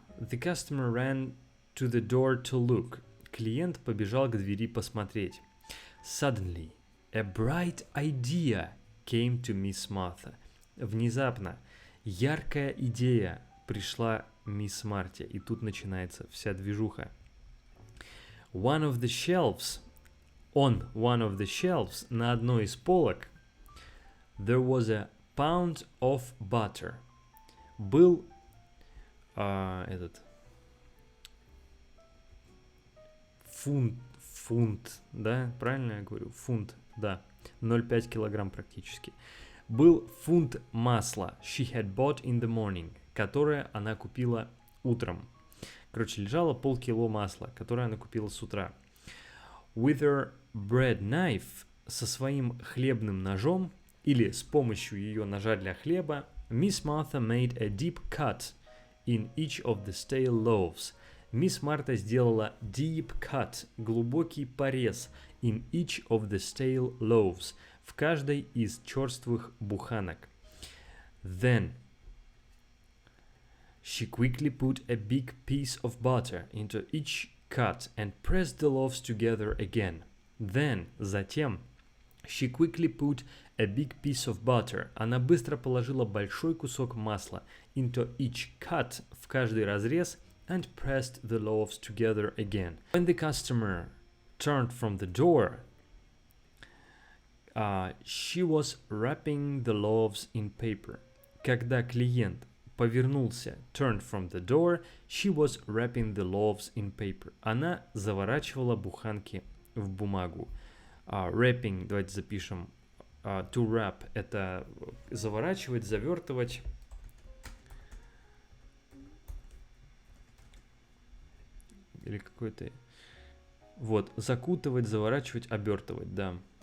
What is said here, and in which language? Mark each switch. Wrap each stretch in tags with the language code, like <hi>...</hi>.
<en>The customer ran to the door to look.</en> <ru>Клиент побежал к двери посмотреть.</ru> <en>Suddenly, a bright idea came to Miss Martha.</en> <ru>Внезапно, яркая идея пришла мисс Марте. И тут начинается вся движуха.</ru> <en>On one of the shelves,</en> <ru>на одной из полок,</ru> <en>there was a pound of butter.</en> <ru>Был фунт, да, правильно я говорю? Фунт, да, 0,5 килограмм практически. Был фунт масла,</ru> <en>she had bought in the morning,</en> <ru>которое она купила утром. Короче, лежало полкило масла, которое она купила с утра.</ru> <en>With her bread knife,</en> <ru>со своим хлебным ножом, или с помощью ее ножа для хлеба,</ru> <en>Miss Martha made a deep cut in each of the stale loaves.</en> <ru>Мисс Марта сделала</ru> <en>deep cut,</en> <ru>глубокий порез,</ru> <en>in each of the stale loaves,</en> <ru>в каждой из черствых буханок.</ru> <en>Then she quickly put a big piece of butter into each cut and pressed the loaves together again. Then,</en> <ru>затем,</ru> <en>she quickly put a big piece of butter.</en> <ru>Она быстро положила большой кусок масла</ru> <en>into each cut,</en> <ru>в каждый разрез,</ru> <en>and pressed the loaves together again. When the customer turned from the door, she was wrapping the loaves in paper.</en> <ru>Когда клиент повернулся,</ru> <en>turned from the door, she was wrapping the loaves in paper.</en> <ru>Она заворачивала буханки в бумагу.</ru> <en>Wrapping,</en> <ru>давайте запишем.</ru> <en>To wrap</en> <ru>– это заворачивать, завертывать. Или какой-то... Вот, закутывать, заворачивать, обертывать, да.</ru>